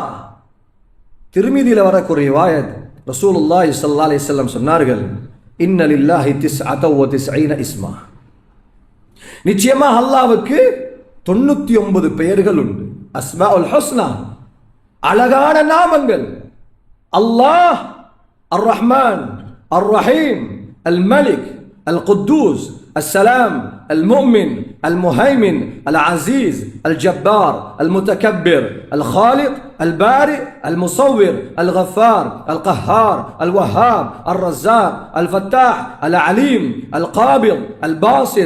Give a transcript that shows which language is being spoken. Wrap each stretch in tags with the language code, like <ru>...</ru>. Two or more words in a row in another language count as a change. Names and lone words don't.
<ta>திருமிதியில வரக்கூடிய ரிவாயத்,</ta> <ar>رسول الله صلى الله عليه وسلم</ar> <ta>சொன்னார்கள்,</ta> <ar>إن لله 99 اسما,</ar> <ta>நிச்சயமா அல்லாஹ்வுக்கு 99 பெயர்கள் உண்டு.</ta> <ar>الأسماء الحسنى,</ar> <ta>அழகான நாமங்கள்.</ta> <ar>الله الرحمن، الرحيم، الملك، القدوس, السلام، المؤمن، المهيمن، العزيز، الجبار، المتكبر، الخالق، البارئ، المصور، الغفار، القهار، الوهاب، الرزاق، الفتاح، العليم، القابض، الباسط،</ar>